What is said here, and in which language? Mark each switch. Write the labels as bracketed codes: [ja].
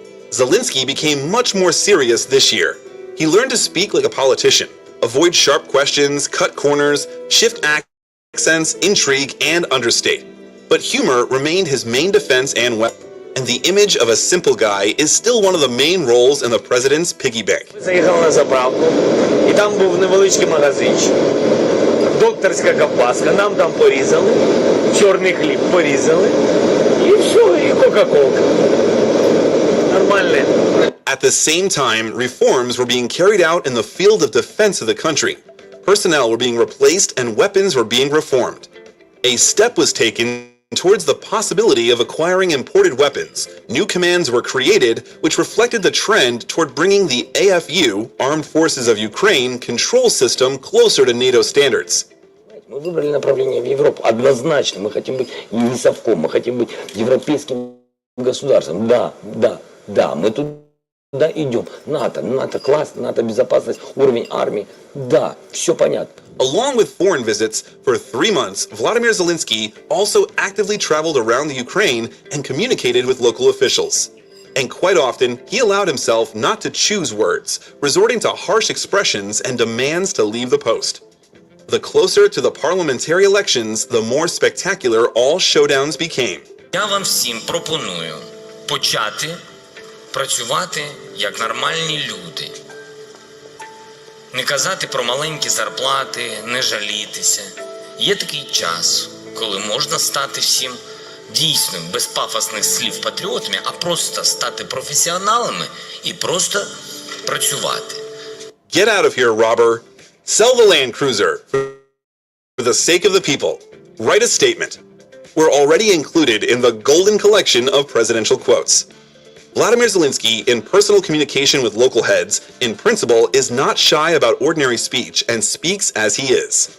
[en] Zelenskyyy became much more serious this year. He learned to speak like a politician, avoid sharp questions, cut corners, shift accents, intrigue, and understate. But humor remained his main defense and weapon. and the image of a simple guy is still one of the main roles in the president's piggy bank. [uk] Заїхав на заправку, і там був невеличкий магазинчик. Докторська ковбаска, нам там порізали, чорний хліб порізали, і все, і кока-колка. Нормально. [en] At the same time, reforms were being carried out in the field of defense of the country. Personnel were being replaced and weapons were being reformed. A step was taken towards the possibility of acquiring imported weapons. New commands were created which reflected the trend toward bringing the AFU, Armed Forces of Ukraine, control system closer to NATO standards. [ru] Мы выбрали направление в Европу. Однозначно. Мы хотим быть не совком, мы хотим быть европейским государством. Да, мы туда идем. НАТО класс, НАТО безопасность, уровень армии. Да, все понятно. [en] Along with foreign visits, for 3 months, Volodymyr Zelensky also actively traveled around the Ukraine and communicated with local officials. And quite often, he allowed himself not to choose words, resorting to harsh expressions and demands to leave the post. The closer to the parliamentary elections, the more spectacular all showdowns became. [uk] Я вам всім пропоную почати працювати як нормальні люди. Не казати про маленькі зарплати, не жалітися. Є такий час, коли можна стати всім дійсно без пафосних слів патріотами, а просто стати професіоналами і просто працювати. [en] Get out of here, robber. Sell the Land Cruiser for the sake of the people. Write a statement. We're already included in the golden collection of presidential quotes. Volodymyr Zelensky, in personal communication with local heads, in principle, is not shy about ordinary speech and speaks as he is.